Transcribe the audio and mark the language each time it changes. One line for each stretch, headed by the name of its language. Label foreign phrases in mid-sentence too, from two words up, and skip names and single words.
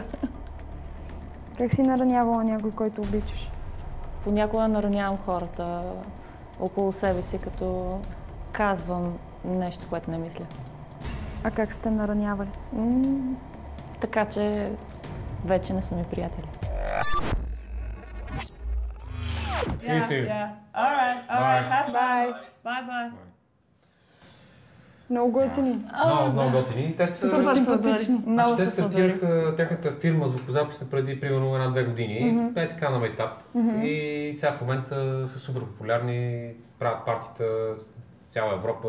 Bulgarian: Как си наранявала някой, който обичаш? Понякога наранявам хората около себе си, като казвам нещо, което не мисля. А как сте наранявали? Така че вече не са ми приятели.
English: See you soon. Alright. Have Bye. Bye.
Bulgarian: Много готини. Много готини. Те са Супер симпатични. Много те са стартираха тяхната фирма звукозаписна преди примерно 1-2 години. Те е така на майтап. И сега в момента са супер популярни, правят партита в цяла Европа.